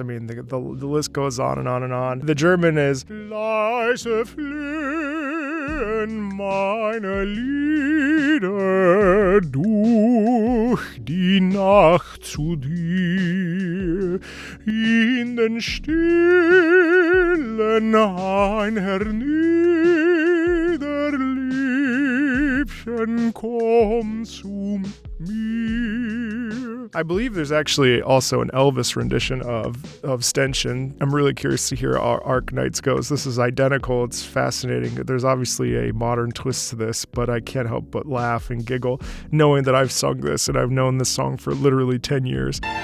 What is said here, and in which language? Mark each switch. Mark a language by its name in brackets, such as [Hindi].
[English] I mean, the list goes on and on and on. The German is [German] Leise fliehen meine Lieder durch die Nacht zu dir, in den stillen Hain herniederliebchen, komm zu mir. [English] I believe there's actually also an Elvis rendition of Standchen. I'm really curious to hear how Arknights goes. This is identical. It's fascinating. There's obviously a modern twist to this, but I can't help but laugh and giggle knowing that I've sung this and I've known this song for literally 10 years.